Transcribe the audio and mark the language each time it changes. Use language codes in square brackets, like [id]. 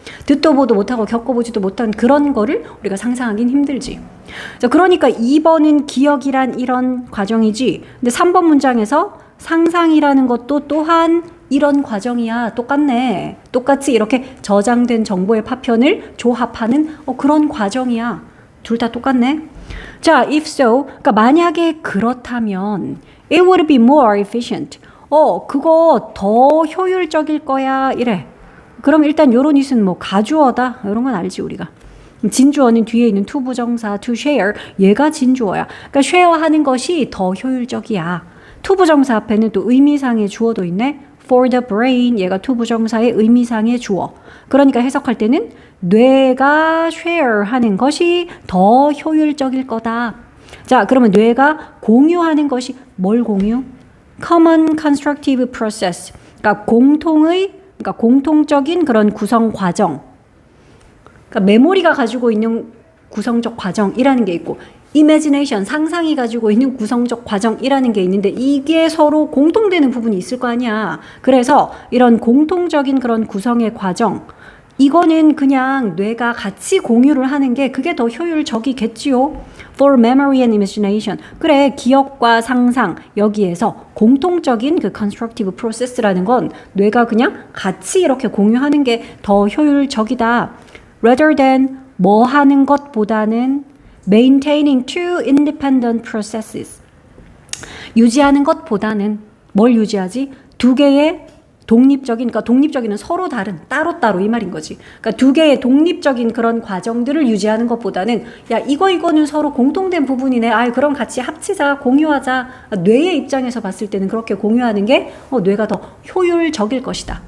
[ko] 듣도 보도 못하고 겪어보지도 못한 그런 거를 우리가 상상하긴 힘들지. 자, 그러니까 2번은 기억이란 이런 과정이지. 근데 3번 문장에서 상상이라는 것도 또한 이런 과정이야. 똑같네. 똑같이 이렇게 저장된 정보의 파편을 조합하는 그런 과정이야. 둘 다 똑같네. 자, [en] if so, [ko] 그러니까 만약에 그렇다면 [en] it would be more efficient. [ko] 그거 더 효율적일 거야. 이래. 그럼 일단 요런 it은 뭐 가주어다. 이런 건 알지 우리가. 진주어는 뒤에 있는 to 부정사 to share. 얘가 진주어야. 그러니까 share 하는 것이 더 효율적이야. to 부정사 앞에는 또 의미상의 주어도 있네. [en] for the brain. [ko] 얘가 to 부정사의 의미상의 주어. 그러니까 해석할 때는 뇌가 share 하는 것이 더 효율적일 거다. 자, 그러면 뇌가 공유하는 것이 뭘 공유? [en] common constructive process. [ko] 그러니까 공통적인 그런 구성 과정. 그러니까 메모리가 가지고 있는 구성적 과정이라는 게 있고, imagination, 상상이 가지고 있는 구성적 과정이라는 게 있는데 이게 서로 공통되는 부분이 있을 거 아니야. 그래서 이런 공통적인 그런 구성의 과정, 이거는 그냥 뇌가 같이 공유를 하는 게 그게 더 효율적이겠지요. [en] For memory and imagination. [ko] 그래, 기억과 상상 여기에서 공통적인 그 constructive process라는 건 뇌가 그냥 같이 이렇게 공유하는 게 더 효율적이다. [en] Rather than [ko] 뭐 하는 것보다는 [en] maintaining two independent processes. [ko] 유지하는 것보다는 뭘 유지하지? 두 개의 독립적인, 그러니까 독립적인은 서로 다른, 따로따로 이 말인 거지. 그러니까 두 개의 독립적인 그런 과정들을 유지하는 것보다는 야, 이거는 서로 공통된 부분이네. 아이, 그럼 같이 합치자, 공유하자. 뇌의 입장에서 봤을 때는 그렇게 공유하는 게 뇌가 더 효율적일 것이다.